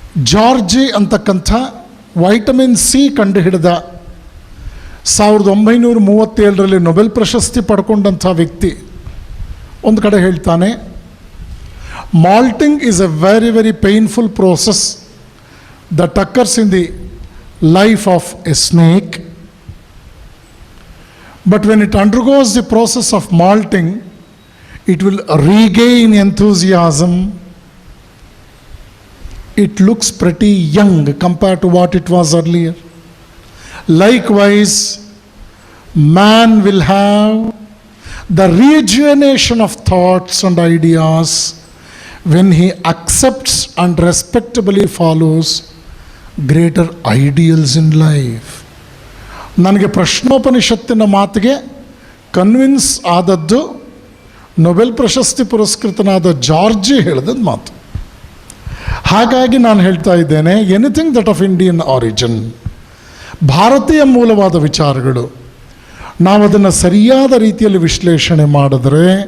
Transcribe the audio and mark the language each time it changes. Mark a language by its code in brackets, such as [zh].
[kn] ಜಾರ್ಜಿ ಅಂತಕ್ಕಂಥ vitamin C ಕಂಡುಹಿಡಿದ 1937ರಲ್ಲಿ Nobel ಪ್ರಶಸ್ತಿ ಪಡ್ಕೊಂಡಂಥ ವ್ಯಕ್ತಿ ಒಂದು ಕಡೆ ಹೇಳ್ತಾನೆ, [en] Moulting is a very very painful process that occurs in the life of a snake, but when it undergoes the process of moulting it will regain enthusiasm. It looks pretty young compared to what it was earlier. Likewise, man will have the rejuvenation of thoughts and ideas when he accepts and respectably follows greater ideals in life. [kn] ನನಗೆ ಪ್ರಶ್ನೋಪನಿಷತ್ತಿನ ಮಾತಿಗೆ convince ಆದದ್ದು Nobel ಪ್ರಶಸ್ತಿ ಪುರಸ್ಕೃತನಾದ ಜಾರ್ಜಿ ಹೇಳಿದ ಮಾತು. ಹಾಗಾಗಿ ನಾನು ಹೇಳ್ತಾ ಇದ್ದೇನೆ, [en] anything that of Indian origin, [kn] ಭಾರತೀಯ ಮೂಲವಾದ ವಿಚಾರಗಳು, ನಾವು ಅದನ್ನು ಸರಿಯಾದ ರೀತಿಯಲ್ಲಿ ವಿಶ್ಲೇಷಣೆ ಮಾಡಿದ್ರೆ